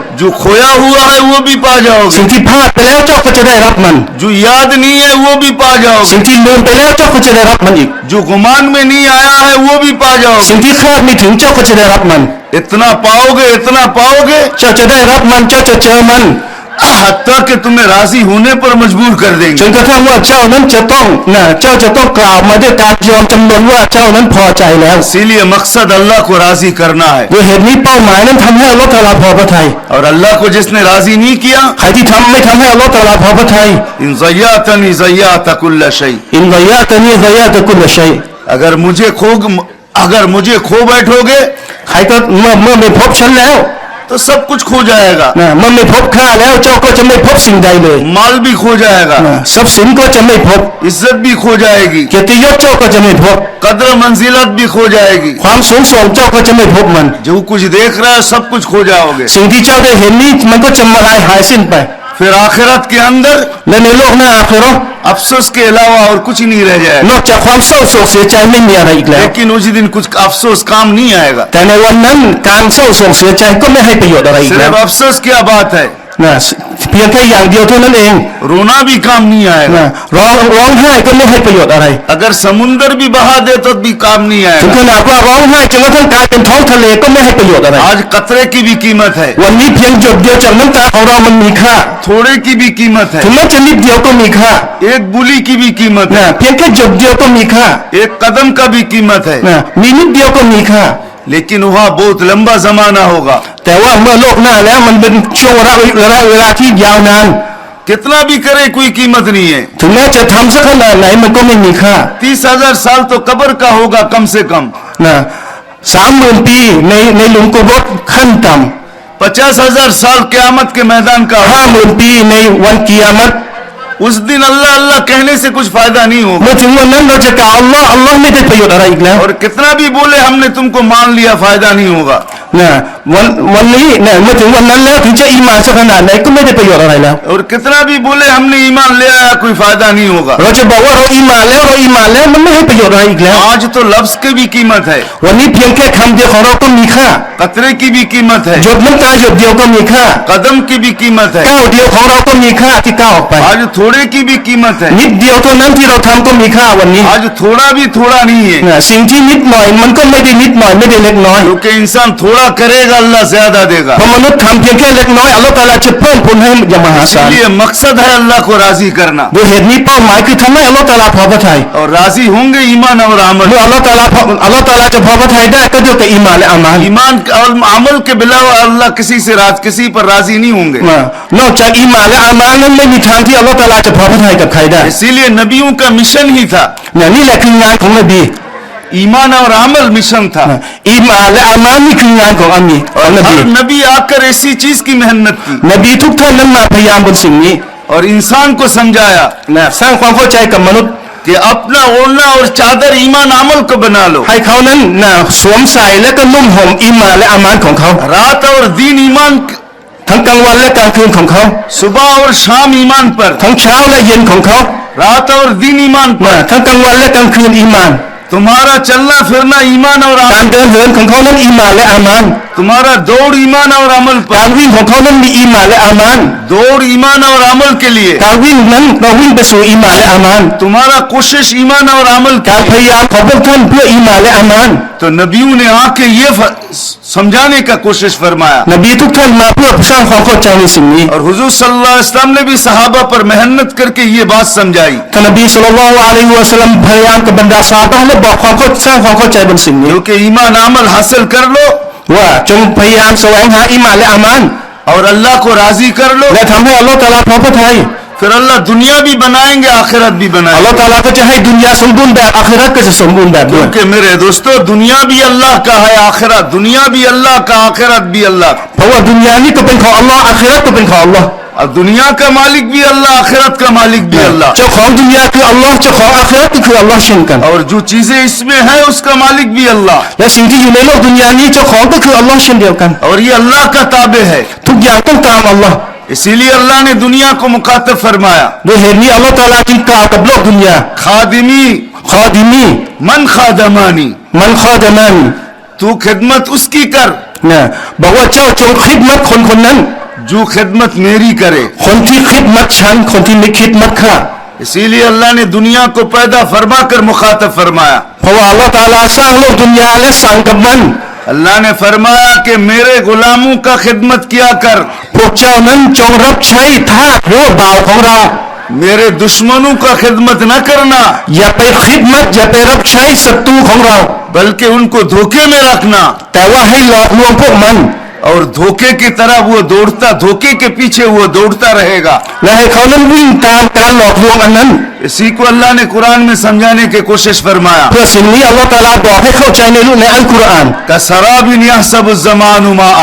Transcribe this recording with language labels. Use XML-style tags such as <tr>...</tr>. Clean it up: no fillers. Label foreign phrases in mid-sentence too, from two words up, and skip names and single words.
<hi>जो खोया हुआ है वो भी पा</hi> <th>สิ่ง</th> <hi>जाओगे</hi> <th>ที่พลาดไปแล้วเจ้าก็จะได้รับมัน</th> <hi>जो याद नहीं है वो भी पा</hi> <th>สิ่ง</th> <hi>जाओगे</hi> <th>ที่ลืมไปแล้วเจ้าก็จะได้รับมันอีก</th> <hi>जो गुमान में नहीं आया है वो भी पा</hi> <th>สิ่ง</th> <hi>जाओगे</hi> <th>ที่คาดไม่ถึงเจ้าก็จะได้รับมัน</th> <hi>इतना पाओगे</hi> <th>เจ้าจะได้รับมันเจ้าจะเจอมัน</th> <hi>हत्ता कि तुम्हें राजी होने पर मजबूर कर</hi> <th>จ</th> <hi>देंगे</hi> <th>นกระทั่งว่าเจ้านั้นจะต้องเจ้าจะต้องกล่าวมาด้วยการยอมจำนนว่าเจ้านั้นพอใจแล้ว</th> <hi>इसीलिए मकसद अल्लाह को राजी करना है</hi> <th>ด้วยเหตุนี้เป้าหมายนั้นทำให้อัลลอฮฺตะอาลาพอพระทัย</th> <hi>और अल्लाह को जिसने राजी नहीं किया</hi> <th>ใครที่ไม่ทำให้อัลลอฮฺตะอาลาพอพระทัย</th> <ar>إن جئتني جئت كل شيء إن وياتني ويات كل شيء</ar> <hi>अगर मुझे खो बैठोगे</hi> <th>ใครก็เมื่อไม่พบฉันแล้ว</th> <hi>तो सब कुछ खो जाएगा</hi> <th>เมื่อไม่พบข้าแล้วเจ้าก็จะไม่พบสิ่งใดเลย</th> <hi>माल भी खो जाएगा</hi> <th>ทรัพย์สินก็จะไม่พบ</th> <hi>इज्जत भी खो जाएगी</hi> <th>เกียรติยศเจ้าก็จะไม่พบ</th> <hi>कदर मंजिलत भी खो जाएगी</hi> <th>ความสูงส่งเจ้าก็จะไม่พบมัน</th> <hi>जो कुछ देख रहा है सब कुछ खो जाओगे</hi> <th>สิ่งที่เจ้าได้เห็นนี้มันก็จะมาลายหายสิ้นไป</th> <hi>फिर आखिरत के अंदर</hi> <th>และในโลกหน้าอาคิเราะห์</th> <hi>अफसोस के अलावा और कुछ नहीं रह</hi> <th>น</th> <hi>जाएगा</hi> <th>อกจากความเศร้าโศกเสียใจไม่มีอะไรอีกแล้ว</th> <hi>लेकिन उस दिन कुछ अफसोस काम नहीं आएगा</hi> <th>แต่ในวันนั้นการเศร้าโศกเสียใจก็ไม่ให้ประโยชน์อะไรอีกแล้ว</th> <hi>सिर्फ अफसोस क्या बात है</hi> <th>เพียงแค่อย่างเดียวเท่านั้นเอง</th> <hi>रोना भी काम नहीं आएगा</hi> <th>ร้องไห้ก็ไม่ให้ประโยชน์อะไร</th> <hi>अगर समुंदर भी बहा दे तो भी काम नहीं</hi> <th>ถึง</th> <hi>आएगा</hi> <th>ขนาดว่าร้องไห้จนกระทั่งกลายเป็นท้องทะเลก็ไม่ให้ประโยชน์อะไร</th> <hi>आज कतरे की भी कीमत है</hi> <th>วันนี้เพียงหยดเดียวจากน้ำตาของเรามันมีค่า</th> <hi>थोड़े की भी कीमत</hi> <th>ถึง</th> <hi>है</hi> <th>แม้จะนิดเดียวก็มีค่า</th> <hi>एक बुली की भी कीमत है</hi> <th>เพียงแค่หยดเดียวก็มีค่า</th> <hi>एक कदम का भी कीमत है</hi> <th>มีนิดเดียวก็มีค่า</th> <hi>लेकिन वहाँ बहुत लंबा जमाना होगा</hi> <th>แต่ว่าเมื่อโลกหน้าแล้วมันเป็นช่วงเวลาที่ยาวนาน</th> <hi>कितना भी करे कोई कीमत नहीं है</hi> <th>ถึงแม้จะทำสักขนาดไหนมันก็ไม่มีค่า</th> <hi>30,000 साल तो कब्र का होगा कम से कम</hi> <th>30,000 ปีในหลุมกุโบร์ขั้นต่ำ</th> <hi>50,000 साल क़यामत के मैदान का होगा</hi> <th>50,000 ปีในวันกิยามะฮ์</th> <hi>उस दिन अल्लाह अल्लाह कहने से कुछ फायदा नहीं होगा</hi> <th>เมื่อถึงวันนั้นเราจะกล่าวอัลลอฮ์ไม่ได้ประโยชน์อะไรอีกแล้ว</th> <hi>और कितना भी बोले हमने तुमको मान लिया फायदा नहीं होगा</hi> <th>วันนี้เมื่อถึงวันนั้นแล้วถึงจะอีหม่านสักขนาดไหนก็ไม่ได้ประโยชน์อะไรแล้ว</th> <hi>और कितना भी बोले हमने ईमान ले आया कोई फायदा नहीं होगा</hi> <th>เราจะบอกว่าเราอีหม่านแล้วมันไม่ให้ประโยชน์อะไรอีกแล้ว</th> <hi>आज तो लफ्ज की भी कीमत है</hi> <th>วันนี้เพียงแค่คำเดียวของเราก็มีค่า</th> <hi>कतरे की भी कीमत है</hi> <th>หยดน้ำตาหยดเดียวก็มีค่า</th> <hi>कदम की भी कीमत है</hi> <th>ก้าวเดียวของเราก็มีค่าที่ก้าวออกไป</th> <hi>आज थोड़े की भी कीमत है</hi> <th>นิดเดียวเท่านั้นที่เราทำก็มีค่าวันนี้</th> <hi>आज थोड़ा भी थोड़ा नहीं है</hi> <th>สิ่งที่นิดหน่อยมันก็ไม่ได้นิดหน่อยไม่ได้เล็กน้อย</th> <hi>क्योंकि इंसान थोड़ा थोड़ा करेगा अल्लाह ज्यादा देगा</hi> <th>เพราะมนุษย์ทำเพียงแค่เล็กน้อยอัลลอฮฺตะอาลาจะเพิ่มพูนให้อย่างมหาศาล</th> <hi>इसलिए मकसद है अल्लाह को राजी करना</hi> <th>โดยเหตุนี้เป้าหมายคือทำให้อัลลอฮฺตะอาลาพอพระทัย</th> <hi>और राजी होंगे ईमान और अमल</hi> <th>เมื่ออัลลอฮฺตะอาลาจะพอพระทัยได้ก็ด้วยกับอีหม่านและอามัล</th> <hi>ईमान और अमल के बिलावा अल्लाह किसी पर राजी नहीं होंगे</hi> <th>นอกจากอีหม่านและอามัลนั้นไม่มีทางที่อัลลอฮฺตะอาลาจะพอพระทัยกับใครได้</th> <hi>इसीलिए नबियों का मिशन ही था</hi> <th>นี่แหละคืองานของนบี</th> <hi>ईमान और अमल मिशन था</hi> <th>อีหม่านและอามัลนี่คืองานของนบี</th> <hi>हर नबी आकर ऐसी चीज की मेहनत की</hi> <th>นบีทุกท่านนั้นมาพยายามบนสิ่งนี้</th> <hi>और इंसान को समझाया</hi> <th>สร้างความเข้าใจกับมนุษย์</th> <hi>कि अपना ओढ़ना और चादर ईमान अमल को बना लो</hi> <th>ให้เขานั้นสวมใส่และก็นุ่มห่มอีหม่านและอามัลของเขา</th> <hi>रात और दिन ईमान</hi> <th>ทั้งกลางวันและกลางคืนของเขา</th> <hi>सुबह और शाम ईमान पर</hi> <th>ทั้งเช้าและเย็นของเขา</th> <hi>रात और दिन ईमान पर</hi> <th>ทั้งกลางวันและกลางคืนอีหม่าน</th> <hi>तुम्हारा चलना फिरना ईमान और</hi> <th>การ</th> <hi>अमल</hi> <th>เดินเหินของเขานั้นอีหม่านและอามัล</th> <hi>तुम्हारा दौड़ ईमान और अमल</hi> <th>กา</th> <hi>पर</hi> <th>รวิ่งของเขานั้นมีอีหม่านและอามัล</th> <hi>दौड़ ईमान और अमल के लिए</hi> <th>การวิ่งนั้นเราวิ่งไปสู่อีหม่านและอามัล</th> <hi>तुम्हारा कोशिश ईमान और अमल</hi> <th>การพ</th> <hi>की</hi> <th>ยายามของพวกท่านเพื่ออีหม่านและอามัล</th> <hi>तो नबियों ने आके ये समझाने का कोशिश फरमाया</hi> <th>นบีทุกท่านมาเพื่อสร้างความเข้าใจในสิ่งนี้</th> <hi>और हुजूर</hi> <ar>صلى الله عليه وسلم</ar> <hi>ने भी सहाबा पर मेहनत करके ये बात समझाई</hi> <th>ท่านนบี</th> <ar>صلى الله عليه وسلم</ar> <th>พยายามกับบรรดาซอฮาบะห์และบอกความเข้าสร้างความเข้าใจบนสิ่งนี้</th> <hi>क्योंकि ईमान अमल हासिल कर लो</hi> <th>ว่าจงพยายามแสวงหาอีหม่านและอามัล</th> <hi>और अल्लाह को राजी कर लो</hi> <th>และทำให้อัลลอฮฺตะอาลาพอพระทัย</th> <hi>फिर अल्लाह दुनिया भी बनाएंगे आखिरत भी</hi> <th>อัลลอฮ</th> <hi>बनाएंगे</hi> <th>ตะอาลาก็จะให้ดุนยาสมบูรณ์แบบอาคิเราะห์ก็จะสมบูรณ์แบบด้วย</th> <hi>क्योंकि मेरे दोस्तों दुनिया भी अल्लाह का है आखिरत दुनिया भी अल्लाह का आखिरत भी अल्लाह का</hi> <th>เพราะว่าดุนยานี่ก็เป็นของอัลลอฮ์อาคิเราะห์ก็เป็นของอัลลอฮ์</th> <hi>और दुनिया का मालिक भी अल्लाह आखिरत का मालिक भी अल्लाह</hi> <th>เจ้าของดุนยาคืออัลลอฮ์เจ้าของอาคิเราะห์ก็คืออัลลอฮ์เช่นกัน</th> <hi>और जो चीजें इसमें है उसका मालिक भी अल्लाह</hi> <th>และสิ่งที่อยู่ในโลกดุนยานี้เจ้าของก็คืออัลลอฮ์เช่นเดียวกัน</th> <hi>और ये अल्लाह का ताबे है</hi> <th>ทุกอย่างต้องตามอัลลอฮ์</th> <hi>इसीलिए अल्लाह ने दुनिया को मुखातब फरमाया</hi> <th>โดยเหตุนี้อัลลอฮ์ตะอาลาจึงกล่าวกับโลกดุนยา</th> <ar>खादिमी คอดิมี من خدمني من خدمني</ar> <hi>तू खिदमत उसकी कर</hi> <th>นะบอกว่าเจ้าจงคิดมัดคนคนนั้น</th> <hi>जो खिदमत मेरी करे</hi> <th>คนที่คิดมัดฉันคนที่ไม่คิดมัดข้า</th> <hi>इसीलिए अल्लाह ने दुनिया को पैदा फरमा कर मुखातब फरमाया</hi> <th>เพราะว่าอัลลอฮ์ตะอาลาสร้างโลกดุนยาและสั่งกับมัน</th> <hi>अल्लाह ने फरमाया कि मेरे गुलामों का खिदमत किया कर</hi> <th>พวกเจ้านั้นจงรับใช้ทาสหรือว่าบ่าวของเรา</th> <hi>मेरे दुश्मनों का खिदमत न करना</hi> <th>อย่าไปคิดมัดอย่าไปรับใช้ศัตรูของเรา</th> <hi>बल्कि उनको धोखे में रखना</hi> <th>แต่ว่าให้หลอกลวงพวกมัน</th> <hi>और धोखे की तरह वो दौड़ता धोखे के पीछे वो दौड़ता रहेगा</hi> <th>และให้เขานั้นวิ่งตามการหลอกลวงอันนั้น</th> <hi>इसी को अल्लाह ने कुरान में समझाने की कोशिश फरमाया</hi> <th>เพื่อสิ่งนี้อัลลอฮ์ตะอาลาบอกให้เข้าใจในอัลกุรอาน</th> <ar>كسراب يحسبه الظمآن ماء</ar>